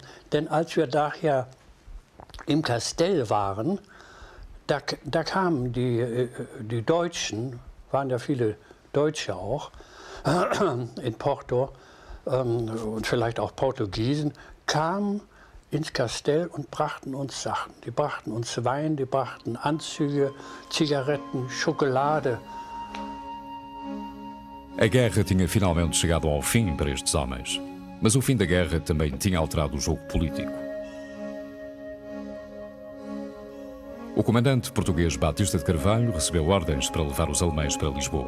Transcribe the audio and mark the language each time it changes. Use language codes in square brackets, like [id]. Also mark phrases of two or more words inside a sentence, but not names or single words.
[de] Denn als wir daher im Kastell waren, da kamen die Deutschen, waren ja viele Deutsche auch, in Porto und vielleicht auch Portugiesen, kamen ins Kastell und brachten uns Sachen. Die brachten uns Wein, die brachten Anzüge, Zigaretten, Schokolade. [pt] A guerra tinha finalmente chegado ao fim para estes homens. Mas o fim da guerra também tinha alterado o jogo político. O comandante português Batista de Carvalho recebeu ordens para levar os alemães para Lisboa.